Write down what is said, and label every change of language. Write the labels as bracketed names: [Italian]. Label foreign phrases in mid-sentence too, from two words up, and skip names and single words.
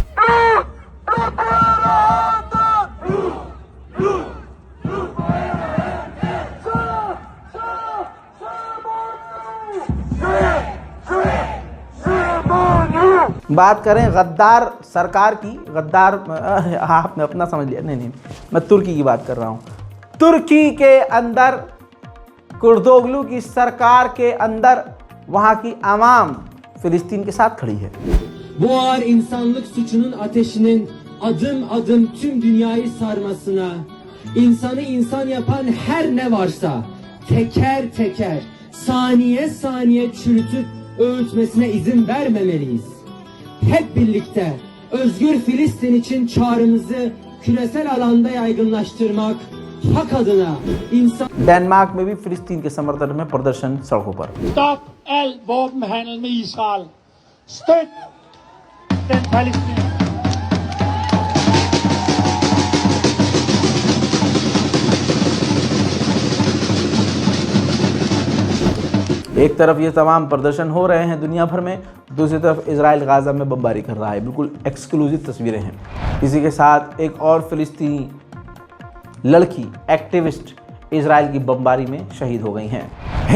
[Hindi] बात करें गद्दार सरकार की, गद्दार आपने अपना समझ लिया। नहीं, मैं तुर्की की बात कर रहा हूं। तुर्की के अंदर कुर्दोगलू की सरकार के अंदर वहां की आवाम फिलिस्तीन के साथ खड़ी है। [Turkish] Bu ağır insanlık suçunun ateşinin adım adım tüm dünyayı sarmasına, insanı insan yapan her ne varsa teker teker, saniye saniye çürütüp öğütmesine izin vermemeliyiz. Hep birlikte özgür Filistin için çağrımızı küresel alanda yaygınlaştırmak, हक अदना इंसान। [Hindi] डेनमार्क में भी फिलिस्तीन के समर्थन में प्रदर्शन सड़कों पर। [Danish] Stop all våbenhandel med Israel. Støt den Palæstina. [Hindi] एक तरफ ये तमाम प्रदर्शन हो रहे हैं दुनिया भर में, दूसरी तरफ इजराइल गाजा में बमबारी कर रहा है। बिल्कुल एक्सक्लूसिव तस्वीरें हैं। इसी के साथ एक और फिलिस्तीनी लड़की एक्टिविस्ट इजराइल की बमबारी में शहीद हो गई हैं।